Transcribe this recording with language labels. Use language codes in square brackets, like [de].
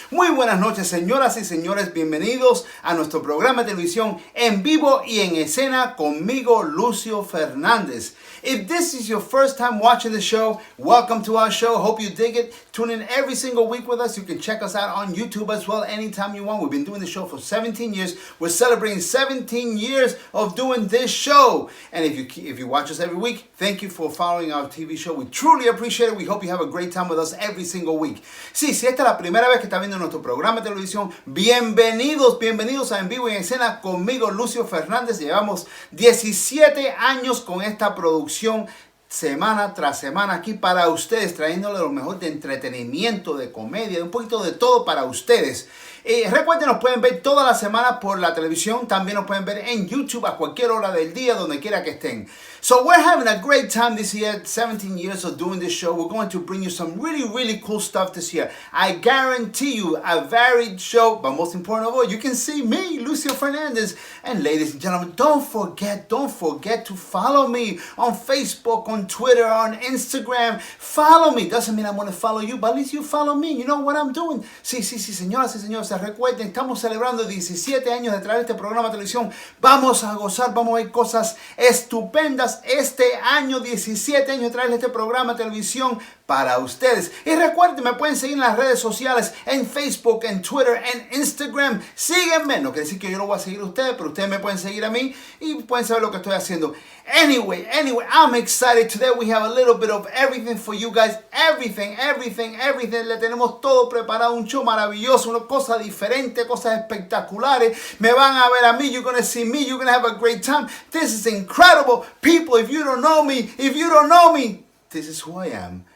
[es] Muy buenas noches, señoras y señores. Bienvenidos a nuestro programa de televisión en vivo y en escena conmigo, Lucio Fernandez. [en] If this is your first time watching the show, welcome to our show. Hope you dig it. Tune in every single week with us. You can check us out on YouTube as well anytime you want. We've been doing the show for 17 years. We're celebrating 17 years of doing this show. And if you watch us every week, thank you for following our TV show. We truly appreciate it. We hope you have a great time with us every single week. [es] Sí, si esta es la primera vez que está viendo nuestro programa de televisión, bienvenidos a En Vivo y en Escena conmigo, Lucio Fernández. Llevamos 17 años con esta producción semana tras semana aquí para ustedes, trayéndole lo mejor de entretenimiento, de comedia, de un poquito de todo para ustedes. Recuerden, nos pueden ver toda la semana por la televisión, también nos pueden ver en YouTube a cualquier hora del día, donde quiera que estén. [en] So we're having a great time this year, 17 years of doing this show. We're going to bring you some really cool stuff this year. I guarantee you a varied show, but most important of all, you can see me, Lucio Fernandez. And ladies and gentlemen, don't forget to follow me on Facebook, on Twitter, on Instagram. Follow me. Doesn't mean I'm going to follow you, but at least you follow me. You know what I'm doing. [es] Sí, señoras y señores, recuerden, estamos celebrando 17 años de traer este programa de televisión. Vamos a gozar, vamos a ver cosas estupendas este año, 17 años de traer este programa de televisión para ustedes. Y recuerden, me pueden seguir en las redes sociales, en Facebook, en Twitter, en Instagram. Síguenme. No quiere decir que yo lo voy a seguir a ustedes, pero ustedes me pueden seguir a mí y pueden saber lo que estoy haciendo. [en] Anyway, I'm excited. Today we have a little bit of everything for you guys. Everything. [es] Le tenemos todo preparado, un show maravilloso, una cosa diferente, cosas espectaculares. Me van a ver a mí, [en] you're going to see me, you're going to have a great time. This is incredible. People, if you don't know me, this is who I am.